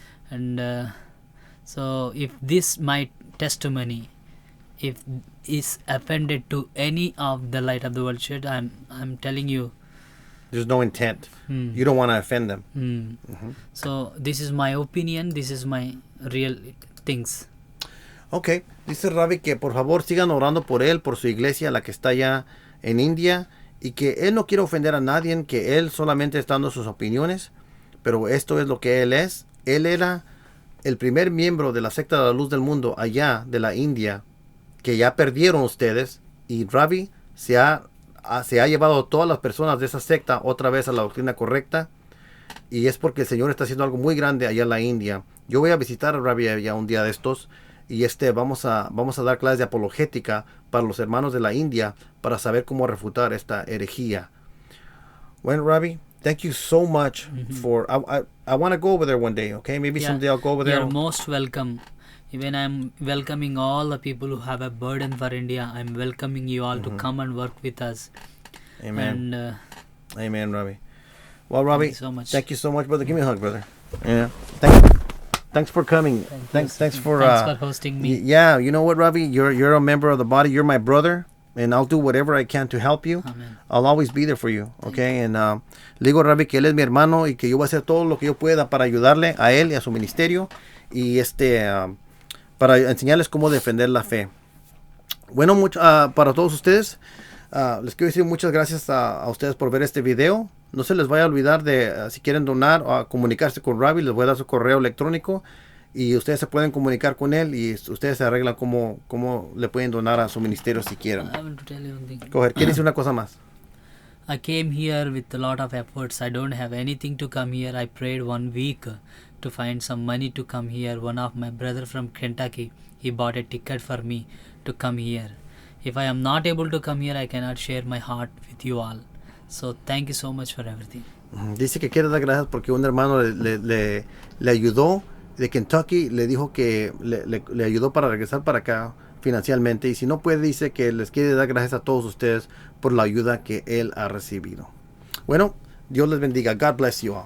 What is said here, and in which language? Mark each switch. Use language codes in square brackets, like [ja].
[en] And so if this my testimony, if is offended to any of the Light of the World Church, I'm telling you. There's no intent. You don't want to offend them. So this is my opinion. This is my real things. [es] Ok, dice Ravi que por favor sigan orando por él, por su iglesia, la que está allá en India, y que él no quiere ofender a nadie, que él solamente está dando sus opiniones, pero esto es lo que él es. Él era el primer miembro de la secta de la Luz del Mundo allá de la India, que ya perdieron ustedes, y Ravi se ha llevado a todas las personas de esa secta otra vez a la doctrina correcta, y es porque el Señor está haciendo algo muy grande allá en la India. Yo voy a visitar a Ravi allá un día de estos, y vamos a dar clases de apologética para los hermanos de la India para saber cómo refutar esta herejía. [en] Bueno, Ravi, thank you so much for. I want to go over there one day, okay? Maybe someday I'll go over there. You're most welcome. Even I'm welcoming all the people who have a burden for India. I'm welcoming you all to come and work with us. Amen. And Amen, Ravi. Well, Ravi, thank you so much, brother. Give me a hug, brother. Yeah. Thanks for coming. Thanks for hosting me. Yeah, you know what, Ravi? You're a member of the body. You're my brother, and I'll do whatever I can to help you. Amen. I'll always be there for you, okay? [es] And le digo a Ravi que él es mi hermano y que yo voy a hacer todo lo que yo pueda para ayudarle a él y a su ministerio y para enseñarles cómo defender la fe. Bueno, para todos ustedes, les quiero decir muchas gracias a ustedes por ver este video. No se les vaya a olvidar de, si quieren donar o comunicarse con Ravi, les voy a dar su correo electrónico y ustedes se pueden comunicar con él y ustedes se arreglan cómo le pueden donar a su ministerio si quieren. [en] I want to tell you one thing. [es] Coger, ¿quieres decir una cosa más? [en] I came here with a lot of efforts. I don't have anything to come here. I prayed 1 week to find some money to come here. One of my brother from Kentucky, he bought a ticket for me to come here. If I am not able to come here, I cannot share my heart with you all. So thank you so much for everything. [es] Dice que quiere dar gracias porque un hermano le ayudó de Kentucky, le dijo que le ayudó para regresar para acá financieramente, y si no puede, dice que les quiere dar gracias a todos ustedes por la ayuda que él ha recibido. Bueno, Dios les bendiga. [en] God bless you all.